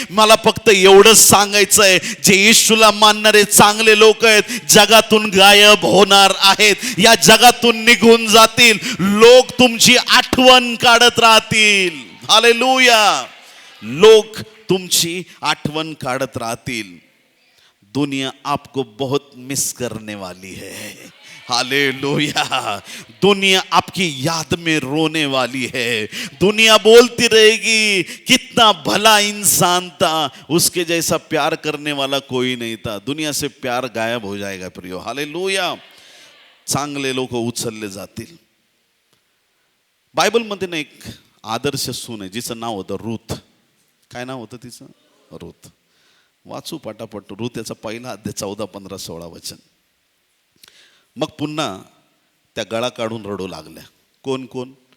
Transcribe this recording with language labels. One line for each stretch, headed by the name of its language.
Marathi: मला फक्त एवढंच सांगायचं आहे, जे येशूला मानणारे चांगले लोक आहेत जगातून गायब होणार आहेत. या जगातून निघून जातील. लोक तुमची आठवण काढत राहतील. हालेलुया. लोक तुमची आठवण काढत राहतील.
Hindi: दुनिया आपको बहुत मिस करने वाली है. हालेलुया. दुनिया आपकी याद में रोने वाली है. दुनिया बोलती रहेगी कितना भला इंसान था, उसके जैसा प्यार करने वाला कोई नहीं था. दुनिया से प्यार गायब हो जाएगा प्रियो.
Marathi: हालेलुया. चांगले लोक उचलले जातील. बायबलमध्ये ना एक आदर्श सून आहे, जिचं नाव होतं रूथ. काय नाव होतं तिचं? रूथ. वाचू पटापट. रूथ याचा पहिला अध्याय 14, 15, 16 वचन. मग पुन्हा त्या गळा काढून रडू लागल्या. कोण कोण?